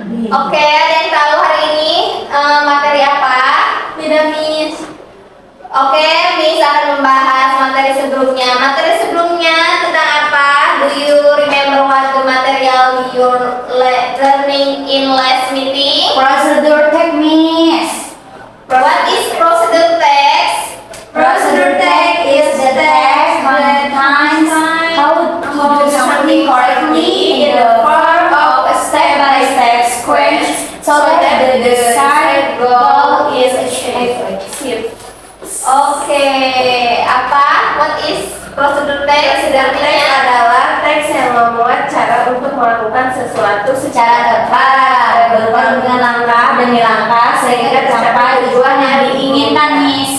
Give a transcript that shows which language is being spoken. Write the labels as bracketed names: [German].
[Indonesian] Oke, ada yang tahu hari ini materi apa? Tidak, Miss. Oke, Miss akan membahas materi sebelumnya. Materi sebelumnya tentang apa? [English] Do you remember what the material you're learning in last meeting? Procedure tag, Miss. What is procedure text? Procedure tag is the text that defines how to do something correctly in the form of a step-by-step sequence so that the desired goal is achieved. [Indonesian] Oke, apa? [English] What is procedure text? [Indonesian] Procedure text adalah teks yang memuat cara untuk melakukan sesuatu secara tepat, berpenuh dengan langkah demi langkah sehingga tercapai tujuan yang diinginkan, Miss.